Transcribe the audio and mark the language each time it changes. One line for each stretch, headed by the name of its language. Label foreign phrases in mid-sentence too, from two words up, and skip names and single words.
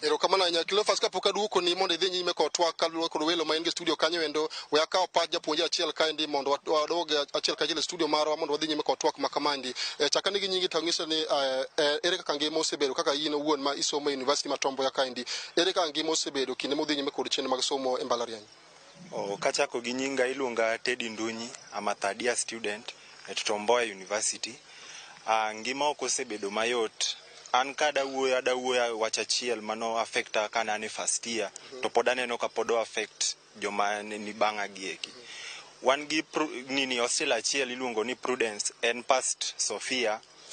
Luo (Kenya and Tanzania): Erokamano ahinya Cleophas kapok aduoko ni mondo idhi nyime kod twak kaluwore kod welo ma in gi studio kanyo endo we akaw Pach japuonjre achiel kaendi mondo wadog achiel kachiel e studio marwa mondo wadhi nyime kod twak ma kamandi. Chakani gi nyingi to ng'iso ni ere kaka ngima osebedo kaka in owuon ma isomo e University ma Tom Mboya kaendi, ere kaka ngima osebedo kinde modhi nyime kod chenro mag somo e mbalariany? Kachako gi nyinga iluonga Teddy Ndunyi,
English: I'm a third year student at Tom Mboya University.
Luo (Kenya and Tanzania): Ngima ok osebedo mayot. An kadawuoya wach achiel mano affecta kana ne
English: first year
Luo (Kenya and Tanzania): to pod aneno ka pod affect joma ni banga gieki. Wan gi nini hostel achiel iluongo ni Prudence en past Sofia.